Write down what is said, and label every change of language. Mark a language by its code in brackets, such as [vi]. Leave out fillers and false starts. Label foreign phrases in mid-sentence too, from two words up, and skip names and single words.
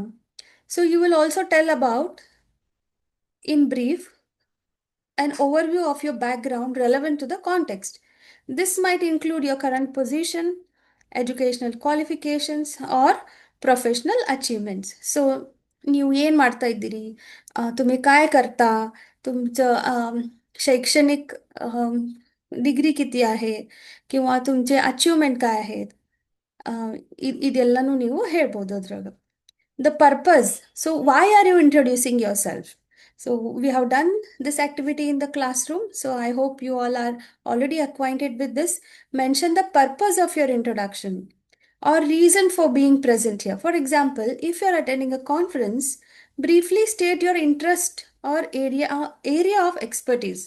[en] So you will also tell about, in brief, an overview of your background relevant to the context. This might include your current position, educational qualifications, or professional achievements. [kn] So ನೀವು ಏನು ಮಾಡ್ತಾ ಇದ್ದೀರಿ, [mr] तुम्ही काय करता, तुमचं शैक्षणिक डिग्री किती आहे किंवा तुमचे अचीवमेंट काय आहेत, [kn] ಇದೆಲ್ಲನೂ ನೀವು ಹೇಳ್ಬೋದು ಅದ್ರಾಗ. [en] The purpose. So why are you introducing yourself? So we have done this activity in the classroom. So I hope you all are already acquainted with this. Mention the purpose of your introduction or reason for being present here. For example, if you're attending a conference, briefly state your interest or area of expertise.